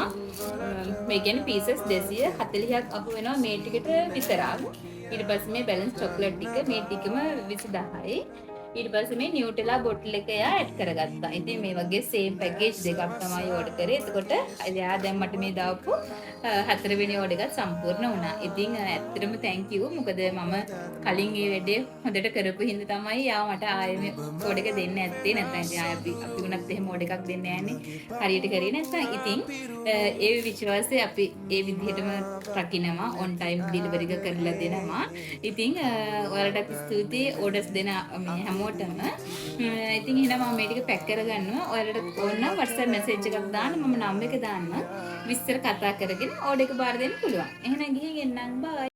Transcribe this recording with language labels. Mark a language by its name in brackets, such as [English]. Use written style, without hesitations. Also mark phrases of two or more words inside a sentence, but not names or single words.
[Sinhala] මේ කියන්නේ පීසස් 240ක් අහු වෙනවා මේ ටිකට විතරක්. ඊට පස්සේ මේ [English] balance chocolate [Sinhala] ටික මේ ටිකම 20000යි. ඊට පස්සේ මේ නියුටෙලා බොටල් එක එයා ඇඩ් කරගත්තා. ඉතින් මේ වගේ [English] same package [Sinhala] දෙකක් තමයි ඕඩර් කරේ. එතකොට එයා දැන් මට මේ දාපු හතරවෙනි ඕඩර් එකත් සම්පූර්ණ වුණා. ඉතින් ඇත්තටම [English] thank you. [Sinhala] මොකද මම කලින් මේ වැඩේ හොඳට කරපු හින්දා තමයි යා මට ආයෙ මේ ඕඩර් එක දෙන්න ඇත්තේ. නැත්නම් ඉතින් ආයෙ අපි උනත් එහෙම ඕඩර් එකක් දෙන්නේ නැහනේ. හරියට කරේ නැත්නම් ඉතින් ඒ විශ්වාසය අපි ඒ විදිහටම රකින්නවා. [English] on time delivery [Sinhala] එක කරලා දෙනවා. ඉතින් ඔයාලට ස්තුතියි ඕඩර්ස් දෙන හැමෝටම. ඉතින් එහෙනම් මම මේ ටික පැක් කරගන්නවා. ඔයාලට ඕන නම් WhatsApp message එකක් දාන්න. මම නම්බර් එක දාන්න. විස්තර කතා කරගෙන ඕඩර් එක බාර දෙන්න පුළුවන්. එහෙනම් ගිහින් එන්නම්. bye.